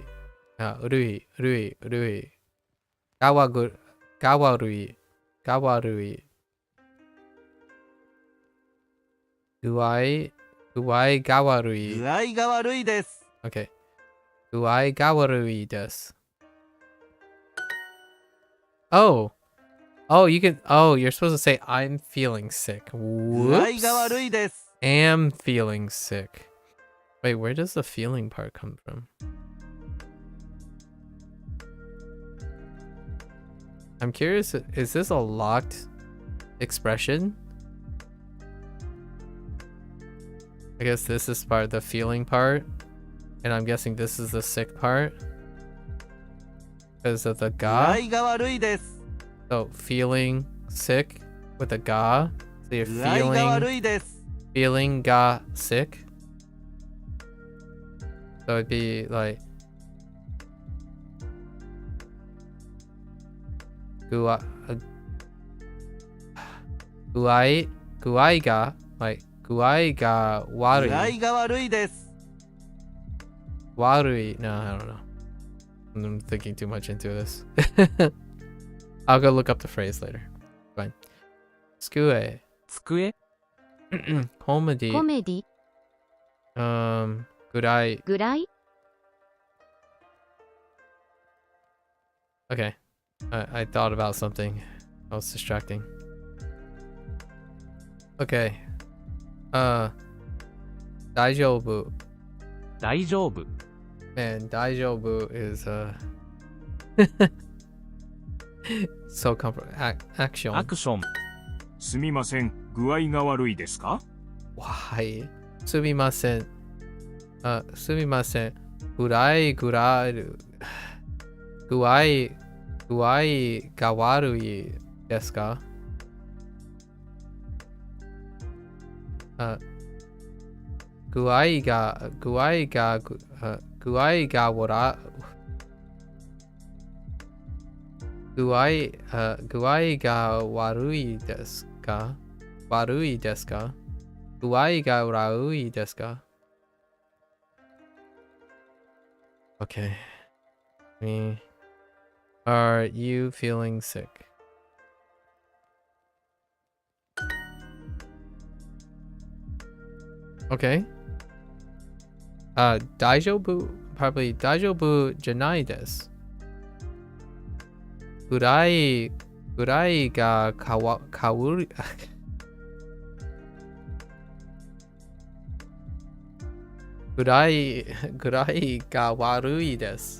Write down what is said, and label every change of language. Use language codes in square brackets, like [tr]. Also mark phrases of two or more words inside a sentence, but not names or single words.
[ja] 悪い。が悪い。具合が悪い。具合が悪いです。 [en] Okay. [ja] 具合が悪いです。 [en] Oh, you can. Oh, you're supposed to say I'm feeling sick. [ja] 具合が悪いです。 [en] Am feeling sick. Wait, where does the feeling part come from? I'm curious, is this a locked expression? I guess this is part of the feeling part. And I'm guessing this is the sick part. Because of the ga. So feeling sick. with a ga. So you're [ja] 具合が悪いです [en] feeling ga sick. So it'd be like [ja] 具合が [en] like [ja] 具合が具 warui. 合が悪いです Warui. [en] No, I don't know. I'm thinking too much into this. I'll go look up the phrase later. Fine. Skue. [ja] 机 [en] Comedy. [ja] コメディ Gurai. ぐらい [en] Okay. I thought about something. I was distracting. Okay. [ja] Daijoubu. 大丈夫 [en] Man, daijoubu is so comfort action. [ja] アクションすみません、具合が悪いですか？ Why? すみません。すみません. ぐらい ぐらる。具合が悪いですか? 具合がわら. 具合が悪いですか? 悪いですか？具合が悪いですか? [en] Okay. Me. Are you feeling sick? Okay. [ja] Daijobu, probably 大丈夫じゃないです. ぐらいがかわり. ぐらいが悪いです.